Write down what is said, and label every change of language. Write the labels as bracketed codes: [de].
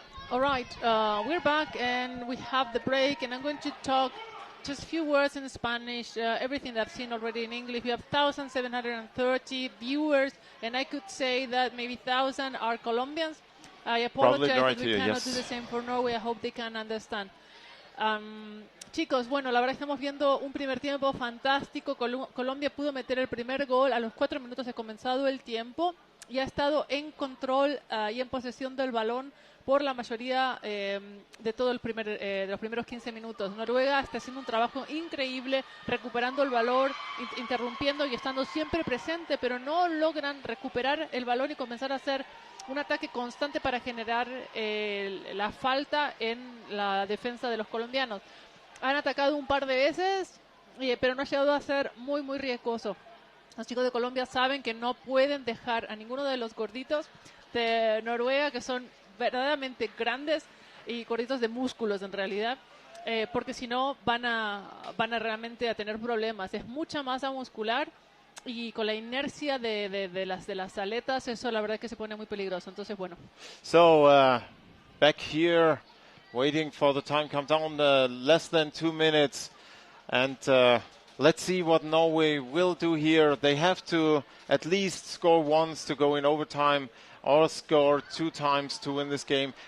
[en] All right, we're back and we have the break, and I'm going to talk just a few words in Spanish, everything that I've seen already in English. We have 1,730 viewers, and I could say that maybe 1,000 are Colombians. I apologize that we cannot do the same for Norway. I hope they can understand. [es] Chicos, bueno, la verdad estamos viendo un primer tiempo fantástico. Colombia pudo meter el primer gol a los 4 minutos de comenzado el tiempo y ha estado en control y en posesión del balón por la mayoría de todo de los primeros 15 minutos. Noruega está haciendo un trabajo increíble, recuperando el balón, interrumpiendo y estando siempre presente, pero no logran recuperar el balón y comenzar a hacer un ataque constante para generar la falta en la defensa de los colombianos. Han atacado un par de veces, pero no ha llegado a ser muy riesgoso. Los chicos de Colombia saben que no pueden dejar a ninguno de los gorditos de Noruega, que son verdaderamente grandes y gorditos de músculos en realidad, porque si no van a realmente a tener problemas. Es mucha masa muscular y con la inercia de las aletas, eso la verdad que se pone muy peligroso. Entonces, bueno. [en] So, back here, waiting for the time countdown, less than 2 minutes. And let's see what Norway will do here. They have to at least score once to go in overtime or score 2 times to win this game.